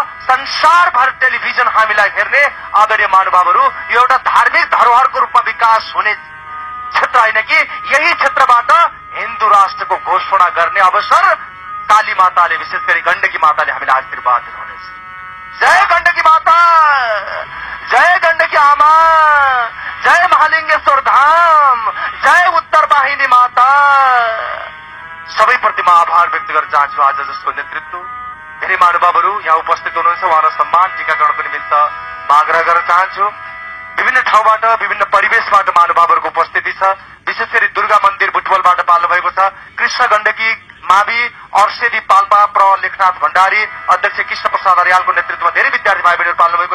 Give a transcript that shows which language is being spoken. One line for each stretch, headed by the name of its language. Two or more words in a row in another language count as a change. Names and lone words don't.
Nepali: संसारभर टेलिभिजन हामीलाई हेर्ने आदरणीय महानुभावहरू, यो एउटा धार्मिक धरोहरको रूपमा विकास हुने क्षेत्र होइन कि यही क्षेत्रबाट हिन्दू राष्ट्रको घोषणा गर्ने अवसर काली माताले, विशेष गरी गण्डकी माताले हामीलाई आशीर्वाद दिनुहुनेछ। जय गण्डकी माता, जय गण्डकी आमा, जय महालिङ्गेश्वर धाम, जय उत्तर वाहिनी माता। सबैप्रति म आभार व्यक्त गर्न चाहन्छु। आज जसको नेतृत्व धेरै महानुभावहरू यहाँ उपस्थित हुनुहुन्छ, उहाँलाई सम्मान टीकाकरणको निमित्त म आग्रह गर्न चाहन्छु। विभिन्न ठाउँबाट, विभिन्न परिवेशबाट महानुभावहरूको उपस्थिति छ। विशेष गरी दुर्गा मन्दिर बुटवलबाट पाल्नु भएको छ। कृष्ण गण्डकी मावि अर्सेदी पाल्पा प्र लेखनाथ भण्डारी, अध्यक्ष कृष्ण प्रसाद अर्यालको नेतृत्वमा धेरै विद्यार्थी भाइ बहिनीहरू पाल्नु भएको छ।